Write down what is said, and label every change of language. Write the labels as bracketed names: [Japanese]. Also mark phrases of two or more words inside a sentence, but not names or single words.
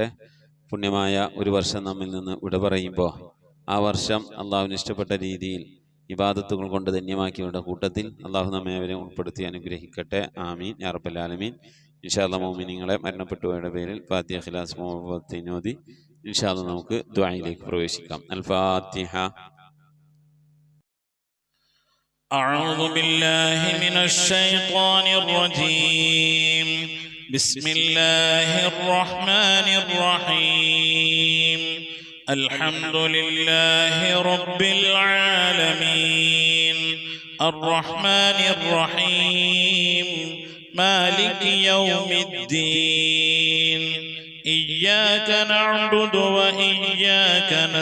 [Malayalam] പുണ്യമായ ഒരു വർഷം നമ്മിൽ നിന്ന് വിട പറയുമ്പോൾ ആ വർഷം അള്ളാഹുവിന് ഇഷ്ടപ്പെട്ട രീതിയിൽ ഇബാദത്തുകൾ കൊണ്ട് ധന്യമാക്കിയവരുടെ കൂട്ടത്തിൽ അള്ളാഹു നമ്മെ അവരെ ഉൾപ്പെടുത്തി അനുഗ്രഹിക്കട്ടെ. [Arabic] آمين يا رب العالمين. إن شاء الله [Malayalam] മുഅ്മിനീങ്ങളെ മരണപ്പെട്ടുപോയവരുടെ പേരിൽ ഫാത്തിഹ ഖിലാസ് മുഅവ്വദത്തൈൻ ഓതി [Arabic] إن شاء الله [Malayalam] നമുക്ക് ദുആയിലേക്ക് പ്രവേശിക്കാം. അൽ ഫാത്തിഹ. [Arabic] أعوذ بالله من الشيطان الرجيم. بسم الله الرحمن الرحيم. الحمد لله رب العالمين الرحمن الرحيم مالك يوم الدين إياك نعبد وإياك